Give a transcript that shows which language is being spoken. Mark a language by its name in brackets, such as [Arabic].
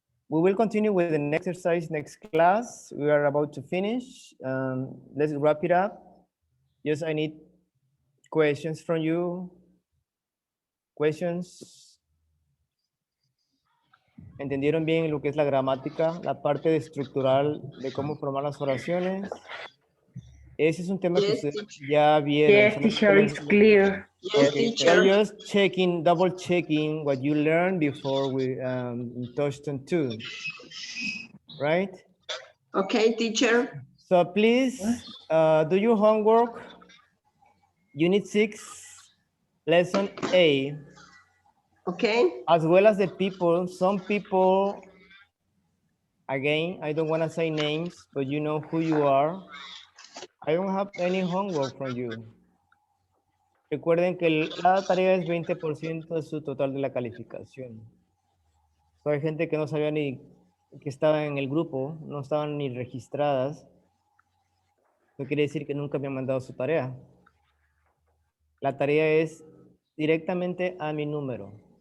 [English] We will continue with the next exercise next class. We are about to finish. Let's wrap it up. Yes, I need questions from you. Questions. [Spanish] ¿Entendieron bien lo que es la gramática, la parte estructural de cómo formar las oraciones? Ese es un tema que ustedes ya vieron. [English] Yes, teacher, it's clear. Yes, teacher. You're just checking, double checking what you learned before we Touchstone 2, right? Okay, teacher. So please do your homework. Unit 6, lesson A. Okay. As well as the people, some people, again, I don't want to say names, but you know who you are. I don't have any homework from you. [Spanish] Recuerden que la tarea es 20% de su total de la calificación. So, hay gente que no sabía ni que estaba en el grupo, no estaban ni registradas. No quiere decir que nunca me han mandado su tarea. La tarea es directamente a mi número.